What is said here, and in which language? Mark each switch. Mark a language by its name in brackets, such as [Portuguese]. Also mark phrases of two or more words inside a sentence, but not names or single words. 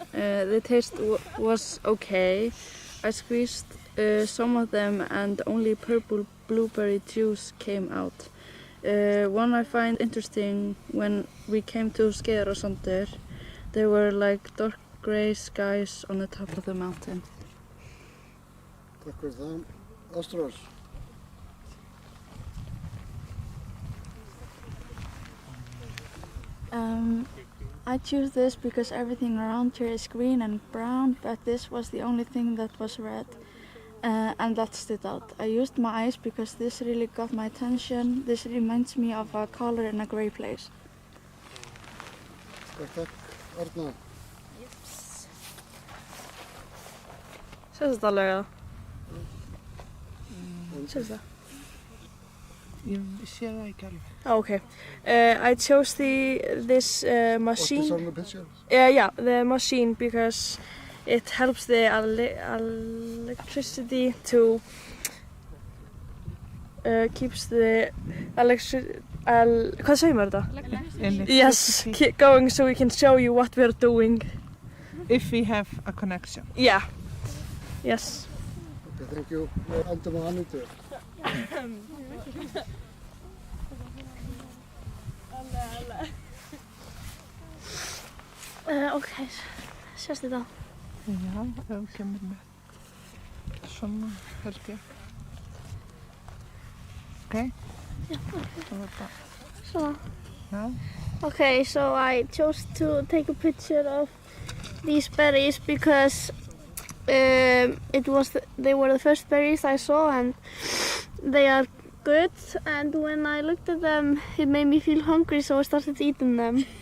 [English] The taste was okay. I squeezed some of them and only purple blueberry juice came out. One I find interesting, when we came to Skeiðarársandur, there were like dark grey skies on the top of the mountain. [Icelandic] Takk fyrir það. Ástrós. [English] I choose this because everything around here is green and brown, but this was the only thing that was red, and that stood out. I used my eyes because this really got my attention. This reminds me of a color in a grey place. [Icelandic] Takk. Arna. Sést þetta alveg eða? Sést það? Ég sé það ekki alveg. [English] Oh, okay. I chose this machine. What's on the picture? Yeah, the machine, because it helps the electricity to keeps the [Icelandic] hvað segir maður þetta? [English] Yes, going so we can show you what we are doing. If we have a connection. Yeah. Yes. Okay, thank you. [Icelandic] Við endum á Annitu. Okay, sést þetta? Já, ef þú kemur með svona, held ég. Okay? Svona. Já. [English] Okay, so I chose to take a picture of these berries because they were the first berries I saw and they are good, and when I looked at them it made me feel hungry, so I started eating them.